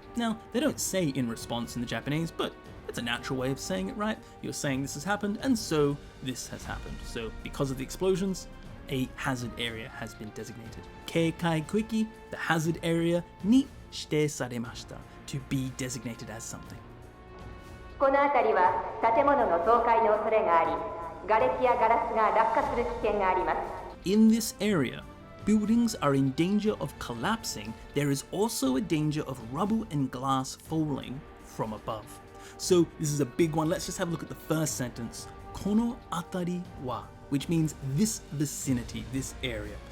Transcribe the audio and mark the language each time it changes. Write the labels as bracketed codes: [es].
[en] Now, they don't say in response in the Japanese, but it's a natural way of saying it, right? You're saying this has happened, and so this has happened. So because of the explosions, a hazard area has been designated. [ja] Keikai kuiki, [en] the hazard area, [ja] ni shite saremashita, [en] to be designated as something. [ja] この辺りは建物の倒壊の恐れがあり、瓦礫やガラスが落下する危険があります。 [en] In this area, buildings are in danger of collapsing. There is also a danger of rubble and glass falling from above. So this is a big one. Let's just have a look at the first sentence. [ja] Kono atari wa, [en] which means this vicinity, this area.